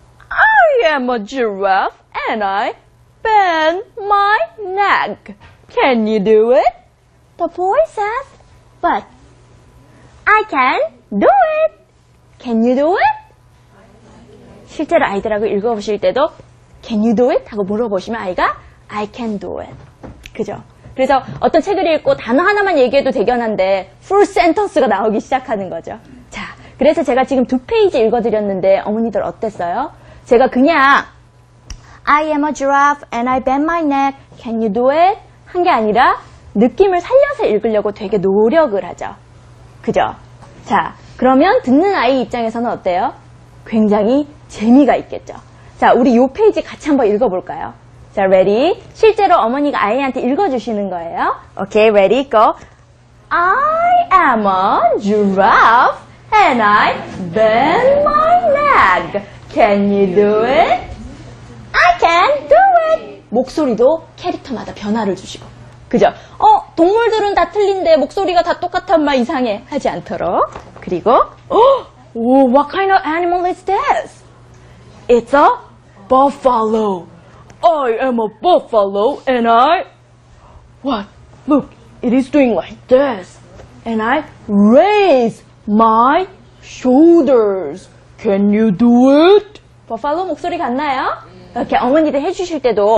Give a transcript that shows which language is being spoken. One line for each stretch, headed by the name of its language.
English: I am a giraffe and I bend my neck. Can you do it? The boy says, but I can do it. Can you do it?
Korean: 실제로 아이들하고 읽어보실 때도
English: Can you do it?
Korean: 하고 물어보시면 아이가
English: I can do it.
Korean: 그죠? 그래서 어떤 책을 읽고 단어 하나만 얘기해도 대견한데
English: full sentence
Korean: 가 나오기 시작하는 거죠. 자, 그래서 제가 지금 2페이지 읽어드렸는데 어머니들 어땠어요? 제가 그냥
English: I am a giraffe and I bend my neck. Can you do it?
Korean: 한 게 아니라 느낌을 살려서 읽으려고 되게 노력을 하죠. 그죠? 자, 그러면 듣는 아이 입장에서는 어때요? 굉장히 재미가 있겠죠. 자, 우리 요 페이지 같이 한번 읽어볼까요? 자,
English: ready?
Korean: 실제로 어머니가 아이한테 읽어주시는 거예요.
English: Okay, ready, go. I am a giraffe and I bend my neck. Can you do it? I can do it.
Korean: 목소리도 캐릭터마다 변화를 주시고. 그죠? 동물들은 다 틀린데 목소리가 다 똑같단 말 이상해. 하지 않도록. 그리고,
English: what kind of animal is this? It's a buffalo. I am a buffalo and what? Look, it is doing like this. And I raise my shoulders. Can you do it?
Korean: 버팔로 목소리 같나요? 이렇게 어머니들 해주실 때도